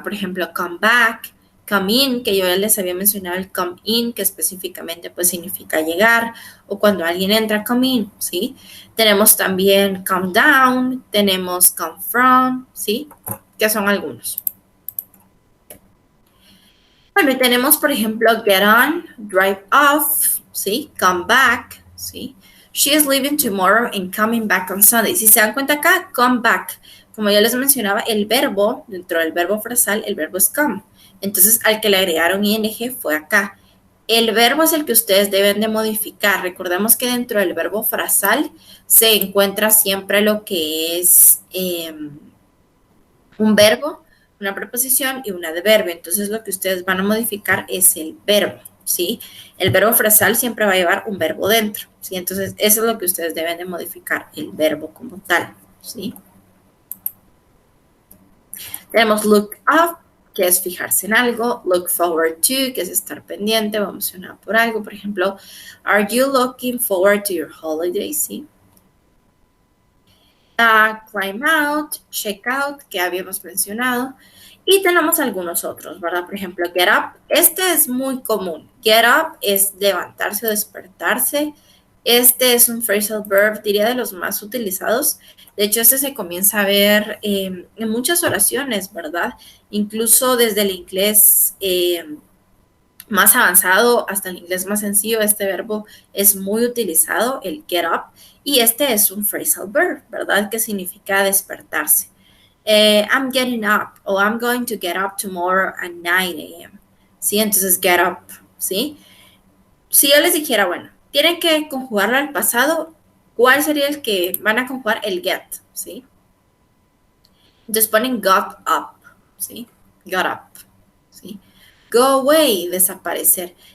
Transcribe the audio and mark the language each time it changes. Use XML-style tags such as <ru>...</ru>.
<es>Por ejemplo, come back, come in, que yo ya les había mencionado el come in, que específicamente pues significa llegar, o cuando alguien entra, come in, ¿sí? Tenemos también come down, tenemos come from, ¿sí? Que son algunos. Bueno, y tenemos, por ejemplo, get on, drive off, ¿sí?</es> <en>Come back, ¿sí? She is leaving tomorrow and coming back on Sunday.</en> <es>Si se dan cuenta acá, come back. Como ya les mencionaba, el verbo, dentro del verbo frasal, el verbo es come. Entonces, al que le agregaron ing fue acá. El verbo es el que ustedes deben de modificar. Recordemos que dentro del verbo frasal se encuentra siempre lo que es un verbo, una preposición y un adverbio. Entonces, lo que ustedes van a modificar es el verbo, ¿sí? El verbo frasal siempre va a llevar un verbo dentro, ¿sí? Entonces, eso es lo que ustedes deben de modificar, el verbo como tal, ¿sí? Tenemos look up, que es fijarse en algo. Look forward to, que es estar pendiente o emocionado por algo. Por ejemplo,</es> <en>are you looking forward to your holiday?</en> <es>¿Sí? Climb out, check out, que habíamos mencionado. Y tenemos algunos otros, ¿verdad? Por ejemplo, get up. Este es muy común. Get up es levantarse o despertarse. Este es un phrasal verb, diría, de los más utilizados. De hecho, este se comienza a ver en muchas oraciones, ¿verdad? Incluso desde el inglés más avanzado hasta el inglés más sencillo, este verbo es muy utilizado, el get up. Y este es un phrasal verb, ¿verdad? Que significa despertarse.</es> <en>I'm getting up, o I'm going to get up tomorrow at 9 a.m.</en> <es>¿Sí? Entonces, get up, ¿sí? Si yo les dijera, bueno, tienen que conjugarlo al pasado, ¿cuál sería el que van a conjugar? El get, ¿sí? Entonces ponen got up, ¿sí? Got up, ¿sí? Go away, desaparecer.</es>